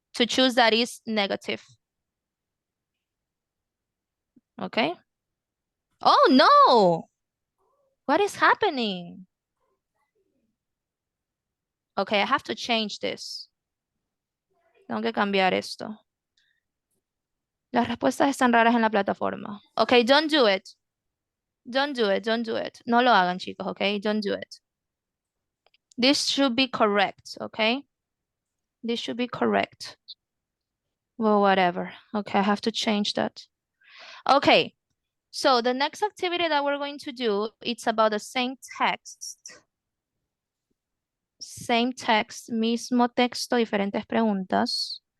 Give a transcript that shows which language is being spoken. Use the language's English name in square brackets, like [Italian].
[English] To choose that is negative. Okay. Oh, no. What is happening? Okay, I have to change this. [Spanish] Tengo que cambiar esto. Las respuestas están raras en la plataforma. [English] Okay, don't do it. Don't do it, don't do it. [Spanish] No lo hagan, chicos, okay? [English] Don't do it. This should be correct, okay? This should be correct. Well, whatever. Okay, I have to change that. Okay, so the next activity that we're going to do, it's about the same text. Same text, [Spanish] mismo texto, diferentes preguntas.